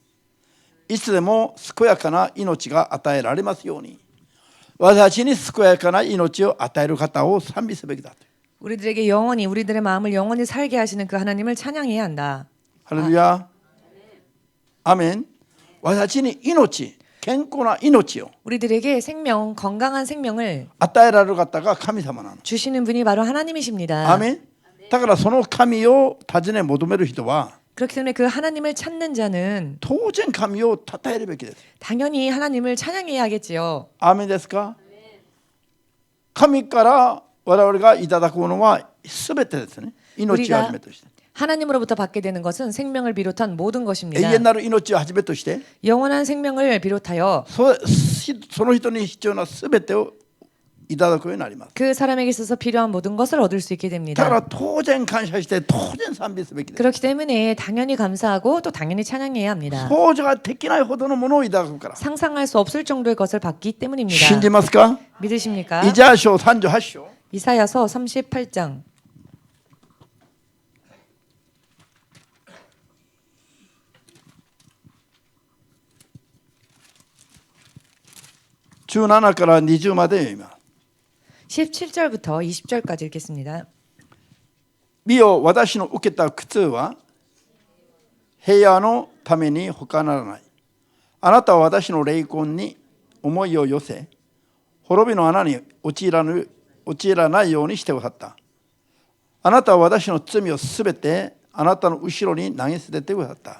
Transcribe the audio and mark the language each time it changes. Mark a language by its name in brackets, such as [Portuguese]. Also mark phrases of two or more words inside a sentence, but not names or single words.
[Japanese] いつでも健やかな命が与えられますように、私に健やかな命を与える方を賛美すべきだと。 [Korean] 우리들에게 영원히 우리들의 마음을 영원히 살게 하시는 그 하나님을 찬양해야 한다. [Japanese] ハレルヤ。アメン。私に命、健康な命を [Korean] 우리들에게 생명, 건강한 생명을 [Japanese] 与えられる方が神様なの。 [Korean] 주시는 분이 바로 하나님이십니다. [Japanese] アメン。だからその神を尋ね求める人は [Korean] 그렇기 때문에 그 하나님을 찾는 자는 [Japanese] 当然神を称えるべきです。 [Korean] 당연히 하나님을 찬양해야 하겠지요. [Japanese] アーメンですか。神から我々がいただくものは全てですね。命をはじめとして、 [Korean] 하나님으로부터 받게 되는 것은 생명을 비롯한 모든 [Japanese] 永 [Korean] 것입니다. [Japanese] 遠なる命をはじめとして [Korean] 영원한 생명을 비롯하여 [Japanese] その人に必要な全てをいただくようになります。 [Korean] 그 사람에게 있어서 필요한 모든 것을 얻을 수 있게 [Japanese] だか [Korean] 됩니다. [Japanese] ら当然感謝して当然賛美すべきです。 [Korean] 그렇기 때문에 당연히 감사하고 또 당연히 찬양해야 합니다. [Japanese] 想像ができないほどのものをいただくから。 [Korean] 상상할 수 없을 정도의 것을 받기 때문입니다. [Japanese] 信じますか。 [Korean] 믿으십니까? [Japanese] イザヤ書38章 [Korean] 이사야서 38장 [Japanese] 17 から20まで読みます。 [Korean] 17절부터 20절까지 읽겠습니다. [Japanese] 見よ、私の受けた苦痛は平和のために他ならない。あなたは私の霊魂に思いを寄せ、滅びの穴に陥らないようにしてくださった。あなたは私の罪をすべてあなたの後ろに投げ捨ててくださった。